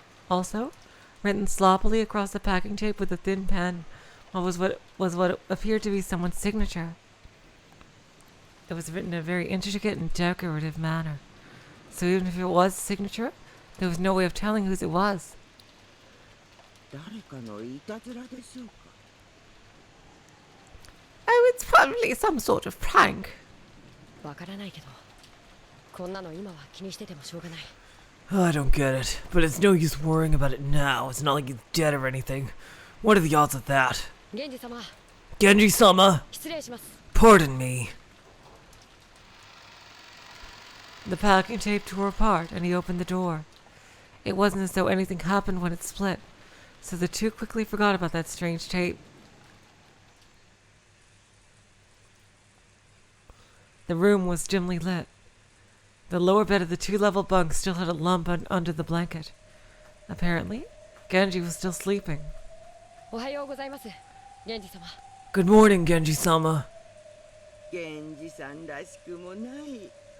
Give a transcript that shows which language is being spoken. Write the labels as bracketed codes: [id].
[en] Also, written sloppily across the packing tape with a thin pen was what appeared to be someone's signature. It was written in a very intricate and decorative manner, so even if it was a signature, There was no way of telling whose it was. [ja] 誰かのいたずらでしょうか。 [en] Oh, it's probably some sort of prank. [ja] わからないけど、こんなの今は気にしててもしょうがない。 [en] I don't get it, but it's no use worrying about it now. It's not like he's dead or anything. What are the odds of that? [ja] 源氏様、 [en] Genji-sama, [ja] 失礼します。 [en] pardon me. The packing tape tore apart, and he opened the door. It wasn't as though anything happened when it split, so the two quickly forgot about that strange tape. The room was dimly lit. The lower bed of the two-level bunk still had a lump under the blanket. Apparently, Genji was still sleeping. [ja] おはようございます、源氏様。 [en] Good morning, Genji-sama. [ja] 源氏さんらしくもない。